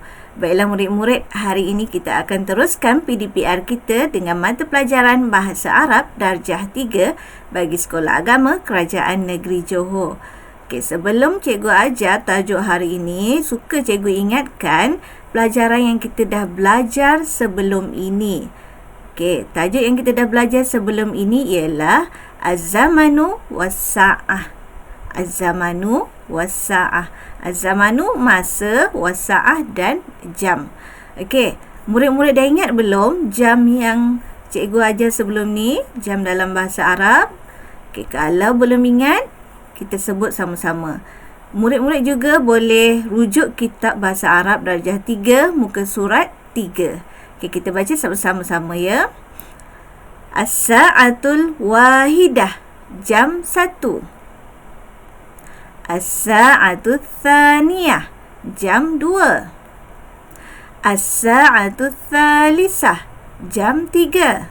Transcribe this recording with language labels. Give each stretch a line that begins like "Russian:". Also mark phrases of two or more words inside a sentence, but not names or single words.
Malay: Baiklah murid-murid, hari ini kita akan teruskan PDPR kita dengan mata pelajaran Bahasa Arab Darjah 3 bagi Sekolah Agama Kerajaan Negeri Johor. Okey, sebelum cikgu ajar tajuk hari ini, suka cikgu ingatkan pelajaran yang kita dah belajar sebelum ini. Okey, tajuk yang kita dah belajar sebelum ini ialah
Arabic: الزمان والساعة. الزمان والساعة. الزمان masa, Was-Sa'ah dan jam.
Malay: Okey, murid-murid dah ingat belum jam yang cikgu ajar sebelum ni? Jam dalam bahasa Arab. Okey, kalau belum ingat, kita sebut sama-sama. Murid-murid juga boleh rujuk kitab Bahasa Arab Darjah 3 muka surat 3. Okey, kita baca sama-sama ya.
Arabic: الساعة الواحدة, jam 1. الساعة الثانية, jam 2. الساعة الثالثة, jam 3.